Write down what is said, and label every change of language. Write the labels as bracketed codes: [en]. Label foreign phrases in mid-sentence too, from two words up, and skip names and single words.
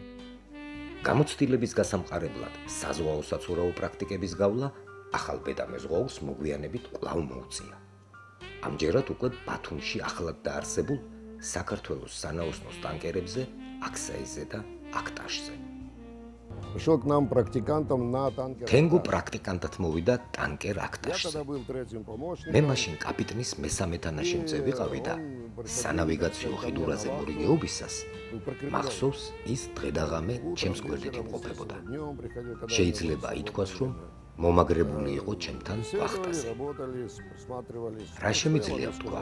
[ka] გამოცდილების გასამყარებლად საზღვაო საცურაო პრაქტიკების გავლა ახალ ბედამეზღვაურს მოგვიანებით კვლავ მოუწია. ამჯერად უკვე ბათუმში ახლად დაარსებულ საქართველოს სანაოსნოს ტანკერებზე აქსაიზე და აქტაშზე. [ru] Пришел к нам практикантом на танкер. [ka] თენგო პრაქტიკანტად მოვიდა ტანკერ [ru] Я [ka] აქტაშზე. [ru] тогда был третьим помощником. [ka] მე მაშინ კაპიტნის მესამე თანაშემწე ვიყავი და სანავიგაციო ხიდურაზე მორიგეობისას მახსოვს ის დღე-დაღამე ჩემს გვერდით იმყოფებოდა. შეიძლება ითქვას, რომ მომაგრებული იყო ჩემთან ვახტაზე. რა შემიძლია ვთქვა?